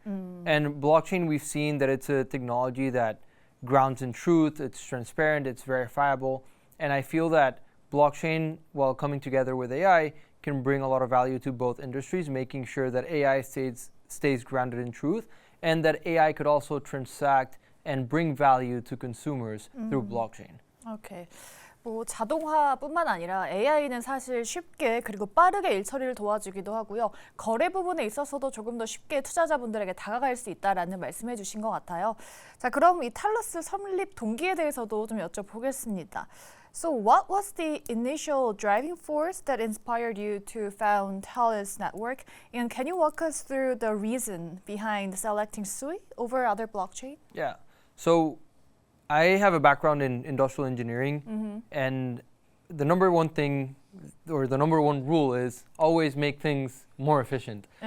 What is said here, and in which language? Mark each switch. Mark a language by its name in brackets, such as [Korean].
[English] And blockchain, we've seen that it's a technology that grounds in truth, it's transparent, it's verifiable, and I feel that blockchain, while coming together with AI, can bring a lot of value to both industries, making sure that AI stays grounded in truth, and that AI could also transact and bring value to consumers through blockchain. Okay. [Korean] 뭐 자동화뿐만 아니라 AI는 사실 쉽게 그리고 빠르게 일처리를 도와주기도 하고요. 거래 부분에 있어서도 조금 더 쉽게 투자자분들에게 다가갈 수 있다라는 말씀해 주신 것 같아요. 자, 그럼 이 탈러스 설립 동기에 대해서도 좀 여쭤보겠습니다. [English] So what was the initial driving force that inspired you to found Talus Network? And can you walk us through the reason behind selecting Sui over other blockchain? Yeah. So I have a background in industrial engineering, and the number one thing, or the number one rule is always make things more efficient.